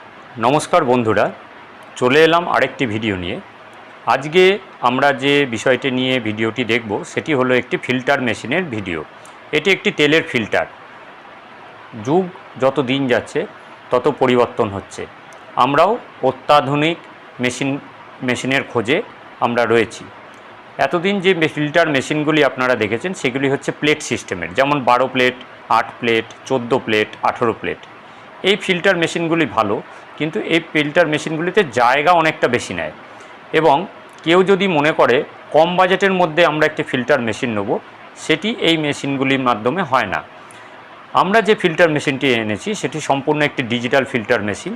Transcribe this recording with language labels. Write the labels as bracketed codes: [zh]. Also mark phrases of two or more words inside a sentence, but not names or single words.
[bn] নমস্কার বন্ধুরা চলে এলাম আরেকটি ভিডিও নিয়ে। আজ কে আমরা যে বিষয়টি নিয়ে ভিডিওটি দেখব সেটি হলো একটি ফিল্টার মেশিনের ভিডিও। এটি একটি তেলের ফিল্টার। যুগ যত দিন যাচ্ছে তত পরিবর্তন হচ্ছে। আমরাও অত্যাধুনিক মেশিনের খোঁজে আমরা রয়েছি। এতদিন যে ফিল্টার মেশিনগুলি আপনারা দেখেছেন সেগুলি হচ্ছে প্লেট সিস্টেমের, যেমন 12 প্লেট, 8 প্লেট, 14 প্লেট, 18 প্লেট। এই ফিল্টার মেশিনগুলি ভালো, কিন্তু এই ফিল্টার মেশিনগুলিতে জায়গা অনেকটা বেশি নেয় এবং কেউ যদি মনে করে কম বাজেটের মধ্যে আমরা একটি [en] filter machine [bn] নেব, সেটি এই মেশিনগুলির মাধ্যমে হয় না। আমরা যে ফিল্টার মেশিনটি এনেছি সেটি সম্পূর্ণ একটি ডিজিটাল ফিল্টার মেশিন।